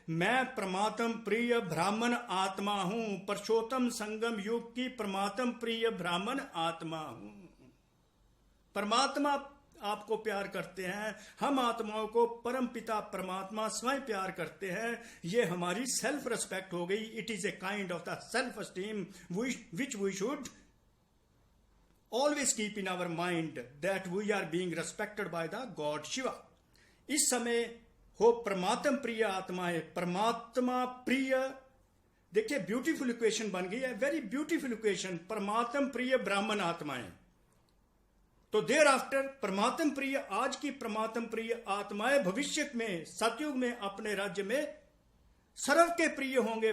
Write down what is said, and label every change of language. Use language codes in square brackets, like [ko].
[hi] मैं परमात्म प्रिय ब्राह्मण आत्मा हूं. परशोत्तम संगम युग की परमात्म प्रिय ब्राह्मण आत्मा हूं. परमात्मा आपको प्यार करते हैं. हम आत्माओं को परम पिता परमात्मा स्वयं प्यार करते हैं. ये हमारी सेल्फ रिस्पेक्ट हो गई. [en] It is a kind of the self esteem which we should always keep in our mind that we are being respected by the God Shiva. [hi] इस समय हो परमात्म प्रिय आत्माएं. परमात्मा प्रिय, देखिए [en] beautiful equation [hi] बन गई है, [en] Very beautiful equation. [hi] परमात्म प्रिय ब्राह्मण आत्माएं, तो [en] thereafter [hi] परमात्म प्रिय, आज की परमात्म प्रिय आत्माएं भविष्य में सतयुग में अपने राज्य में सर्व के प्रिय होंगे.